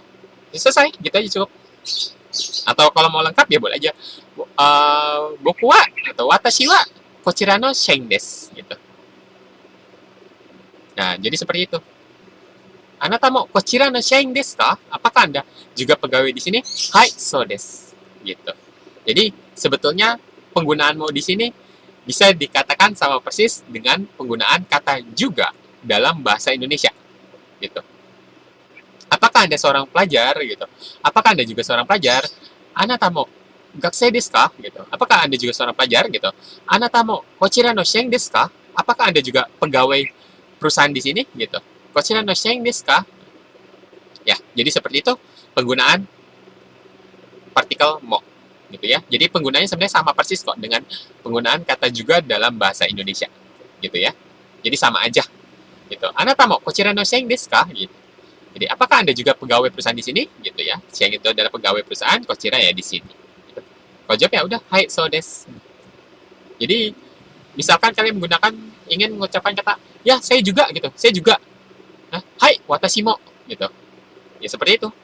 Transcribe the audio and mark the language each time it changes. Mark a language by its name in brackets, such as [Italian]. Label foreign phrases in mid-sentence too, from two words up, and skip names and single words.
[Indonesian] Ya, selesai, gitu aja cukup. Atau kalau mau lengkap ya boleh aja. [Japanese] 僕は atau 私はこちらの社員です. [Indonesian] Gitu. Nah, jadi seperti itu. [Japanese] あなたもこちらの社員ですか? [Indonesian] Apakah Anda juga pegawai di sini? [Japanese] はい、そうです. Gitu. [Indonesian] Jadi, sebetulnya penggunaan mo di sini bisa dikatakan sama persis dengan penggunaan kata juga dalam bahasa Indonesia. Gitu. Apakah Anda seorang pelajar? Gitu. Apakah Anda juga seorang pelajar? [Japanese] あなたも学生ですか? [Indonesian] Gitu. Apakah Anda juga seorang pelajar? Gitu. [Japanese] あなたもこちらの社員ですか? [Indonesian] Apakah Anda juga pegawai perusahaan di sini? Gitu. [Japanese] こちらの社員ですか? [Indonesian] Ya, jadi seperti itu penggunaan partikel mo. Gitu ya. Jadi penggunaannya sebenarnya sama persis kok dengan penggunaan kata juga dalam bahasa Indonesia. Gitu ya. Jadi sama aja. Gitu. [Japanese] あなたもこちらの社員ですか? [Indonesian] Gitu. Jadi, apakah Anda juga pegawai perusahaan di sini? Gitu ya. Shain itu adalah pegawai perusahaan, kochira ya di sini. Gitu. Kalau jawab ya udah, [Japanese] はい、そうです. [Indonesian] Jadi, misalkan kalian menggunakan, ingin mengucapkan kata, ya, saya juga, gitu. Saya juga. Nah, [Japanese] はい、私も. [Indonesian] Gitu. Ya, seperti itu.